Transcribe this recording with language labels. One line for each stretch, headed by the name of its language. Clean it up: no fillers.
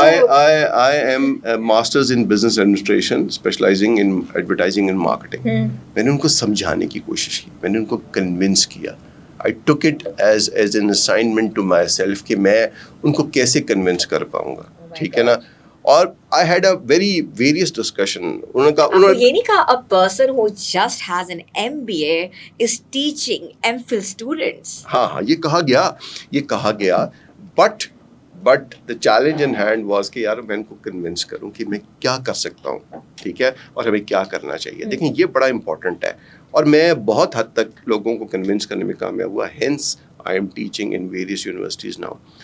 English: I am masters in business administration specializing in advertising and marketing.
Urdu: میں نے ان کو سمجھانے کی کوشش کی, میں نے ان کو کنونس کیا.
English: I took it as an assignment to myself
Urdu: کہ میں ان کو کیسے کنونس کر پاؤں گا. ٹھیک ہے نا, اور
English: I had a very various discussion.
Urdu: انہوں نے یہ نہیں کہا
English: a person who just has an MBA is teaching MPhil students.
Urdu: ہاں یہ کہا گیا but
English: the challenge in hand was
Urdu: کہ یار میں ان کو کنونس کروں کہ میں کیا کر سکتا ہوں. ٹھیک ہے, اور ہمیں کیا کرنا چاہیے. دیکھیں یہ بڑا امپورٹنٹ ہے, اور میں بہت حد تک لوگوں کو کنونس کرنے میں کامیاب ہوا.
English: Hence I am teaching in various universities now.